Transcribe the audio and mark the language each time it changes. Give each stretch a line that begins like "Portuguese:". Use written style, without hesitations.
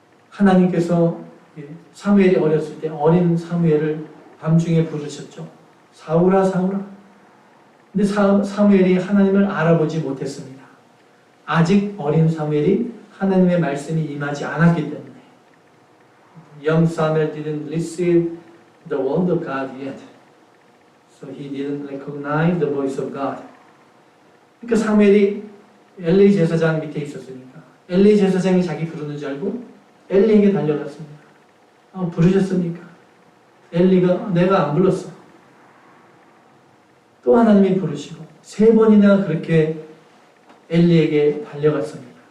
Korean: 하나님께서 사무엘이 어렸을 때 어린 사무엘을 밤중에 부르셨죠. 사울아 사울아. 근데 사무엘이 하나님을 알아보지 못했습니다. 아직 어린 사무엘이 하나님의 말씀이 임하지 않았기 때문에.
English: Young Samuel didn't receive the word of God yet. So he didn't recognize the voice of God.
Korean: 그러니까 사무엘이 엘리 제사장 밑에 있었으니까 엘리 제사장이 자기 부르는 줄 알고 엘리에게 달려갔습니다. 부르셨습니까? 엘리가 내가 안 불렀어. 또 하나님이 부르시고 3번이나 그렇게 엘리에게 달려갔습니다.